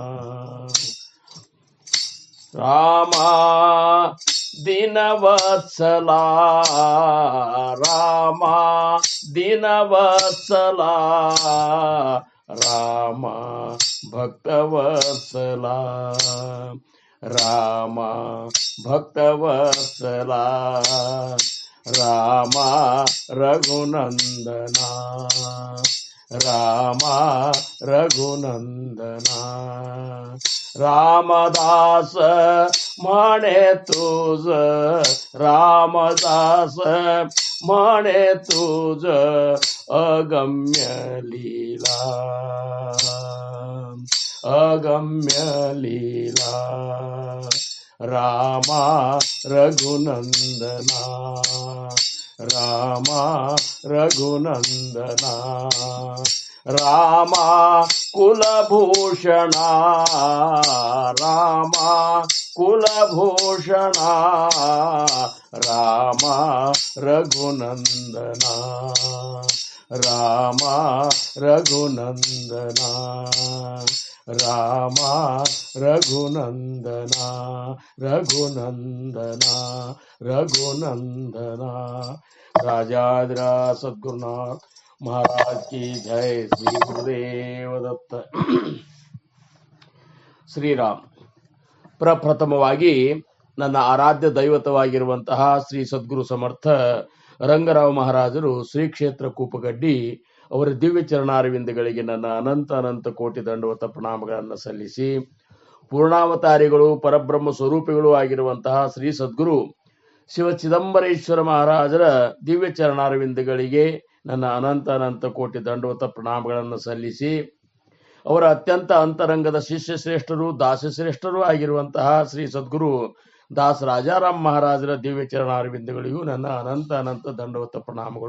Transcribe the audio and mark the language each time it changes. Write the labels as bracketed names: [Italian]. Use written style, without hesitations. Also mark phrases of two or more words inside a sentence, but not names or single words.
[Marathi] राम दीनवत्सला राम दीनवत्सला राम भक्तवत्सला राम भक्तवत्सला राम रघुनंदना राम रघुनंदना. रामदास म्हणे तुझ रामदास म्हणे तुझ अगम्य लीला अगम्य लीला. रामा रघुनंदना [Kannada] ರಾಮ ರಘುನಂದನ ರಾಮ ಕುಲಭೂಷಣ ರಾಮ ಕುಲಭೂಷಣ ರಾಮ ರಘುನಂದನ ರಾಮ ರಘುನಂದನ ರಾಮ ರಘುನಂದನ ರಘುನಂದನ ರಘುನಂದನ ರಾಜಾಧಿರಾಜ ಸದ್ಗುರುನಾಥ [Hindi] महाराज की जय श्री गुरुदेव दत्त [Kannada] ಶ್ರೀರಾಮ್. ಪ್ರಪ್ರಥಮವಾಗಿ ನನ್ನ ಆರಾಧ್ಯ ದೈವತವಾಗಿರುವಂತಹ ಶ್ರೀ ಸದ್ಗುರು ಸಮರ್ಥ ರಂಗರಾವ್ ಮಹಾರಾಜರು ಶ್ರೀ ಕ್ಷೇತ್ರ ಕೂಪಗಡ್ಡಿ ಅವರ ದಿವ್ಯ ಚರಣಾರವಿಂದಗಳಿಗೆ ನನ್ನ ಅನಂತ ಕೋಟಿ ದಂಡವತ ಪ್ರಣಾಮಗಳನ್ನು ಸಲ್ಲಿಸಿ, ಪೂರ್ಣಾವತಾರಿಗಳು ಪರಬ್ರಹ್ಮ ಸ್ವರೂಪಿಗಳು ಆಗಿರುವಂತಹ ಶ್ರೀ ಸದ್ಗುರು ಶಿವ ಚಿದಂಬರೇಶ್ವರ ಮಹಾರಾಜರ ದಿವ್ಯ ಚರಣಾರವಿಂದಗಳಿಗೆ ನನ್ನ ಅನಂತ ಕೋಟಿ ದಂಡವತ ಪ್ರಣಾಮಗಳನ್ನು ಸಲ್ಲಿಸಿ, ಅವರ ಅತ್ಯಂತ ಅಂತರಂಗದ ಶಿಷ್ಯ ಶ್ರೇಷ್ಠರು ದಾಸಶ್ರೇಷ್ಠರು ಆಗಿರುವಂತಹ ಶ್ರೀ ಸದ್ಗುರು ದಾಸ ರಾಜಾರಾಮ್ ಮಹಾರಾಜರ ದಿವ್ಯ ಚರಣಾರವಿಂದಗಳಿಗೂ ನನ್ನ ಅನಂತ ದಂಡವತ ಪ್ರಣಾಮಗಳು.